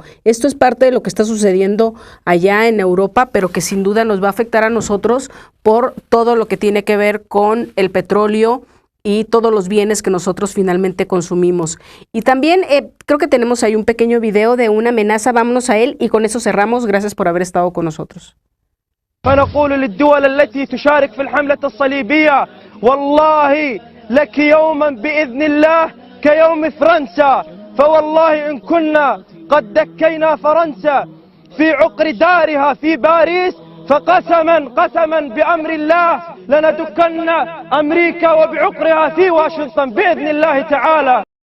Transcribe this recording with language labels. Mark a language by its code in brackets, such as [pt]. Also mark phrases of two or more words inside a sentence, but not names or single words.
[es] Esto es parte de lo que está sucediendo allá en Europa, pero que sin duda nos va a afectar a nosotros por todo lo que tiene que ver con el petróleo y todos los bienes que nosotros finalmente consumimos. Y también creo que tenemos ahí un pequeño video de una amenaza. Vámonos a él y con eso cerramos. Gracias por haber estado con nosotros. [ar] فنقول للدول التي تشارك في الحملة الصليبية والله لك يوما بإذن الله كيوم فرنسا، فوالله إن كنا قد دكينا فرنسا في عقر دارها في باريس، فقسما بأمر الله لندكن أمريكا وبعقرها في واشنطن بإذن الله تعالى.